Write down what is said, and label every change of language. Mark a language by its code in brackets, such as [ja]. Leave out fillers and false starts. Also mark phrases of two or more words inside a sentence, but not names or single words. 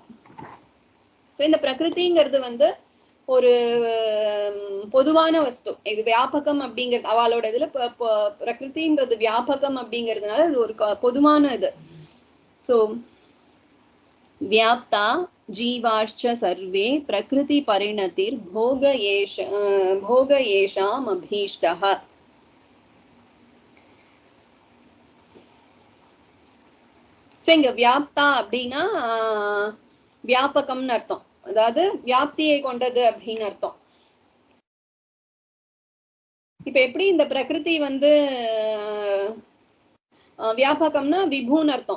[ta] சோ இந்த பிரகிருதிங்கிறது ஒரு பொதுவான வஸ்து. இது வியாபகம் அப்படிங்கிறது அவளோட இதுல பிரகிருதின்றது வியாபகம் அப்படிங்கிறதுனால இது ஒரு பொதுவான இது. [sa] சோ व्याप्ता जीवाश्च सर्वे प्रकृति परिणतिर् भोग येषाम् अभीष्टः. [ta] இங்க வியாப்தா அப்படின்னா வியாபகம்னு அர்த்தம், அதாவது வியாப்தியை கொண்டது அப்படின்னு அர்த்தம். இப்ப எப்படி இந்த பிரகிருதி வியாபகம்னா விபுன்னு அர்த்தம்.